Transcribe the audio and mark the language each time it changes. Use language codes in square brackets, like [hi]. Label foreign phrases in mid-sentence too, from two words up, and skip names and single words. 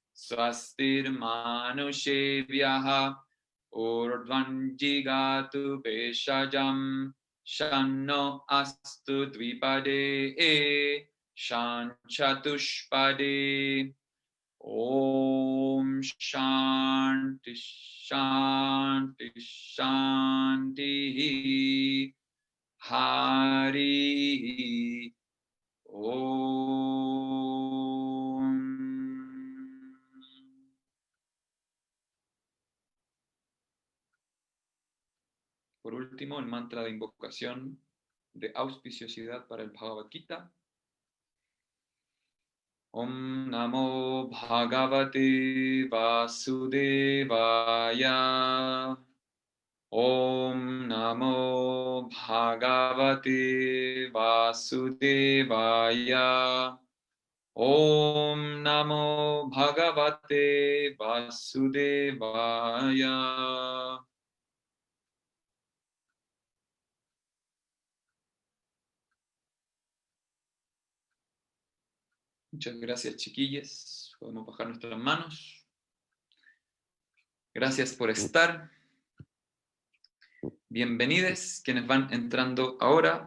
[sa] Swastirmanushevyah Urdvanjigatu Peshajam Shanno Astu Dvipade Shanchatushpade. Om Shanti Shanti Shanti. Hari Om. [es] Por último, el mantra de invocación de auspiciosidad para el Bhagavad Gita. [sa] Om Namo Bhagavate Vasudevaya. Om Namo Bhagavate Vasudevaya. Om Namo Bhagavate Vasudevaya. [es] Muchas gracias, chiquillos. Podemos bajar nuestras manos. Gracias por estar. Bienvenidos quienes van entrando ahora.